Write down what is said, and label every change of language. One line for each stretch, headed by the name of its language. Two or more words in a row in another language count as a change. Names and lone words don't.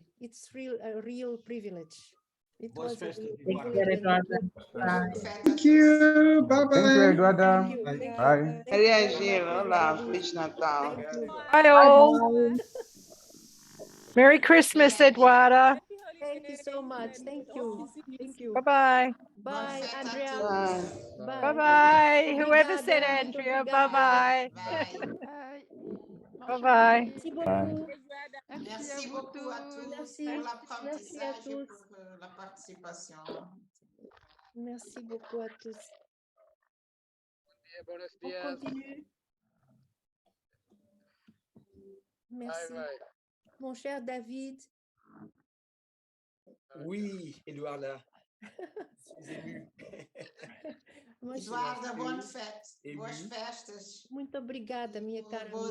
English: It's a real privilege. It was a real privilege. Thank you. Bye-bye. Thank you, Eduardo. Thank you. Bye.
Portuguese: Maria Gil, olá, Feliz Natal.
English: Bye all. Merry Christmas, Eduarda. Thank you so much. Thank you. Thank you. Bye-bye. Bye, Andrea. Bye. Bye-bye. Whoever said Andrea, bye-bye. Bye-bye.
French: Merci beaucoup. Merci beaucoup à tous Merci. pour Merci à l'apprentissage et tous. pour la participation. Merci beaucoup à tous.
Spanish: Buenos
French: On
Spanish: días.
French: continue. Merci.
English: Bye bye.
French: Mon cher David. Oui, Eduarda. Je suis ému.
Portuguese: Eduarda, boa festa. Boas festas. Muito obrigada, minha cara.